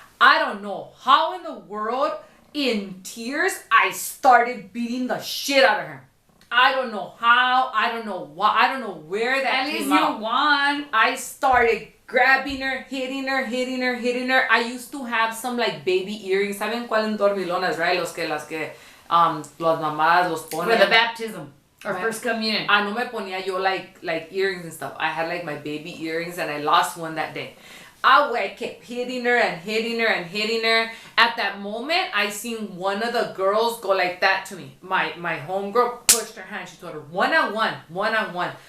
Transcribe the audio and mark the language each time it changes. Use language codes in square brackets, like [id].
[en] I don't know how in the world, in tears, I started beating the shit out of her. I don't know how. I don't know why. I don't know where that came out. At least you won. I started grabbing her, hitting her. I used to have some like baby earrings. [es] ¿Saben cuáles dormilonas, right? Las que las mamás los ponen. [en] For the baptism or first communion. [es] No me ponía yo [en] like earrings and stuff. I had like my baby earrings and I lost one that day. I kept hitting her. At that moment, I seen one of the girls go like that to me. My homegirl pushed her hand. She told her, one on one.